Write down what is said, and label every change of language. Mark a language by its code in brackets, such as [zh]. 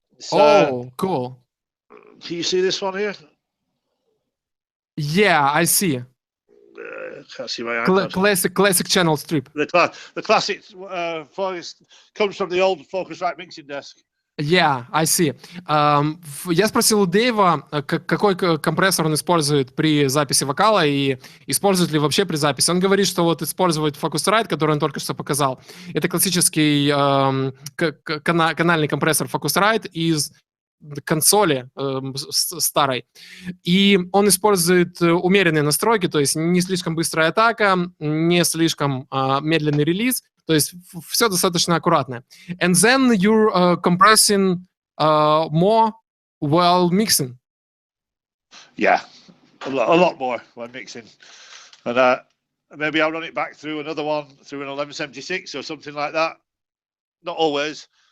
[en] Cool. Can you see this one here? Yeah, I see. Can't see my iPad. Classic channel strip. The classic voice comes from the old Focusrite mixing desk. Yeah, I see. [ru] Я спросил у Дэйва, какой компрессор он использует при записи вокала и использует ли вообще при записи. Он говорит, что вот использовать Focusrite, который он только что показал, это классический канальный компрессор Focusrite из консоли старой. И он использует умеренные настройки, то есть не слишком быстрая атака, не слишком медленный релиз, то есть все достаточно аккуратно. [en] And then you're compressing more while mixing. Yeah, a lot more while mixing. And maybe I'll run it back through another one, through an 1176 or something like that. Not always.